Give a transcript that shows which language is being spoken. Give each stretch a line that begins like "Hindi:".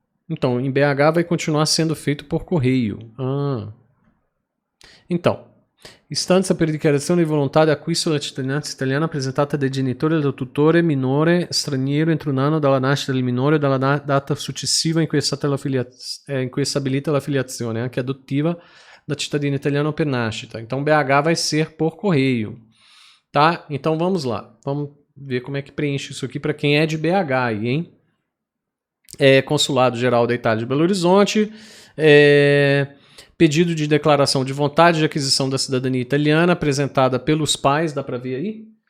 Portuguese: Então, em BH vai continuar sendo feito por correio.
Italian: Então, istanza per dichiarazione di volontà di acquisto della cittadinanza italiana presentata dai genitori o dal tutore minore straniero entro un anno dalla nascita del minore o dalla data successiva in cui è stabilita la filiazione, anche adottiva, da cittadino italiano per nascita.
Portuguese: Então, BH vai ser por correio, tá? Então, vamos lá. Vamos ver como é que preenche isso aqui para quem é de BH aí, hein? Consulado Geral da Itália de Belo Horizonte, pedido de declaração de vontade de aquisição da cidadania italiana apresentada pelos pais, dá para ver aí?